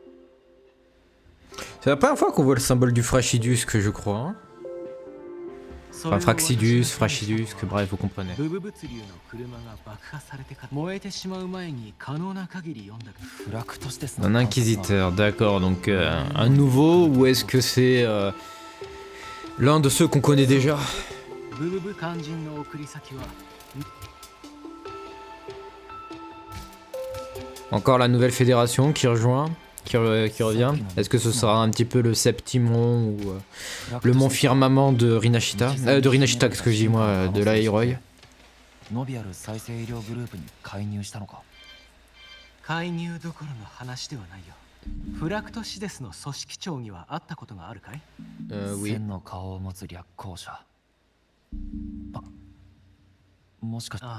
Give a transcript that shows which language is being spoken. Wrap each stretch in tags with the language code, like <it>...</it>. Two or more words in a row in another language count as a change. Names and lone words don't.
<fr>C'est la première fois qu'on voit le symbole du Frachidus, que je crois. Hein. Enfin, Fraxidus, Frachidus, que bref, vous comprenez.</fr> <ja>ブブ物流の車が爆破されてから燃えてしまう前に可能な限り読んだけどフラクトシテスの</ja> <fr>Un</fr> <ja>観察は</ja> <fr>inquisiteur, d'accord, donc un nouveau ou est-ce que c'est l'un de ceux qu'on connaît déjà?</fr> <ja>ブブブ肝心の送り先は</ja> <fr>Encore la nouvelle fédération qui rejoint, qui revient. Est-ce que ce sera un petit peu le Septimon ou le mont firmament de Rinashita? De Rinashita, qu'est-ce que je dis moi, de la Hiroi?</fr> <ja>ノビアル再生医療グループに介入したのか。介入どころの話ではないよ。フラクトシデスの組織長には会ったことがあるかい？</ja> <fr>Oui.</fr> <ja>千の顔を持つ略行者。あ、もしかして</ja>